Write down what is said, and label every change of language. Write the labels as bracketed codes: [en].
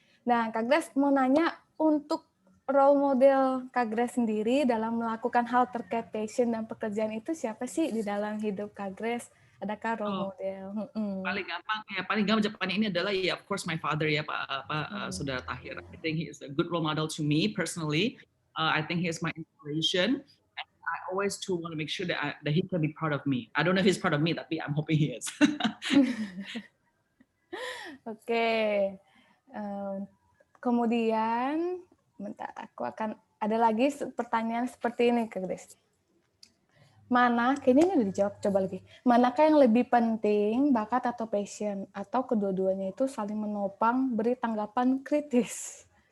[id] Nah Kak Grace mau nanya, untuk role model Kak Grace sendiri dalam melakukan hal terkait passion dan pekerjaan itu siapa sih di dalam hidup Kak Grace? Adakah role model? Paling gampang jawabannya ini adalah ya [en] of course my father [id] ya Saudara Tahir. [en] I think he is a good role model to me personally. I think he is my inspiration. And I always want to make sure that he can be proud of me. I don't know if he's proud of me, tapi I'm hoping he is. [id] Oke. Kemudian, bentar, aku akan ada lagi pertanyaan seperti ini Kak Grace. Kayaknya ini udah dijawab, coba lagi. Manakah yang lebih penting, bakat atau passion? Atau kedua-duanya itu saling menopang, beri tanggapan kritis?